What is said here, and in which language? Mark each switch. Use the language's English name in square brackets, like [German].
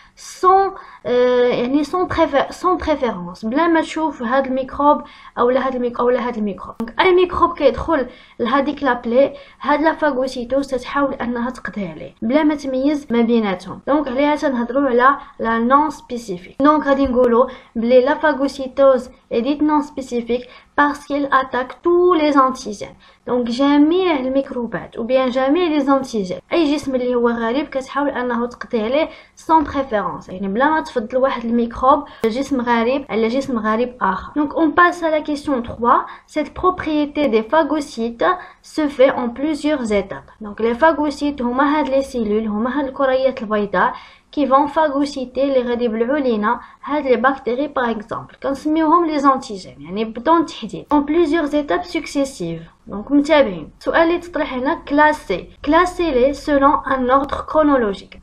[Arabic] sans يعني [French] sans préférence [Arabic] بلا ما تشوف هاد الميكروب اولا هاد الميكروب اولا هاد الميكروب. دونك اي ميكروب كيدخل لهاديك لابلي هاد لا فاغوسيتوز تتحاول انها تقضي عليه بلا ما تميز ما بيناتهم. دونك عليها تنهضروا على لا نون سبيسيفيك. دونك غادي نقولوا بلي لا فاغوسيتوز [French] est dite non spécifique parce qu'elle attaque tous les antigènes. [Arabic] دونك جميع الميكروبات ou bien جميع لي زانتيجين. اي جسم اللي هو غريب كتحاول انه تقضي عليه [French] sans préférence، [Arabic] يعني بلا ما تفضل واحد الميكروب جسم غريب على جسم غريب اخر. [French] Donc on passe à la question 3. Cette propriété des phagocytes se fait en plusieurs étapes. [Arabic] Donc les phagocytes هما هاد les cellules، هما هاد الكريات البيضاء [French] qui vont phagocyter [Arabic] اللي غادي يبلعوا لينا هاد لي بكتيري باغ اكزومبل كنسميوهم لي زانتيجين، يعني بدون تحديد [French] en plusieurs étapes successives. [Arabic] دونك متابعين. السؤال اللي تطرح هنا كلاسي لي سولون ان اوردر كرونولوجيك.